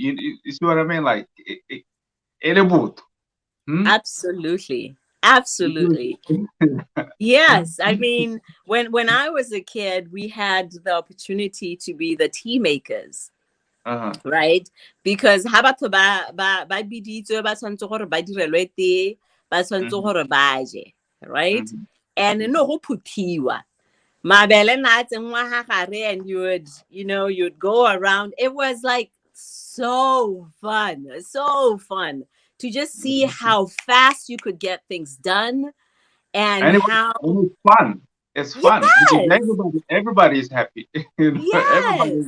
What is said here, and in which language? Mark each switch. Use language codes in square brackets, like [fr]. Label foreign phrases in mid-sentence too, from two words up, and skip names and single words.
[en] You see what I mean? Like Absolutely. Yes, I mean, when I was a kid, we had the opportunity to be the tea makers, right? [tn] Because ba biditswe ba tshwantse gore ba direlwe tee, ba tshwantse gore ba je, [en] right? [tn] And no go phuthiwa mabele na tsenngwa ha gare, [en] and you'd go around. It was like so fun to just see how fast you could get things done. And it how was fun. It's fun because Yes. everybody is happy. Yes.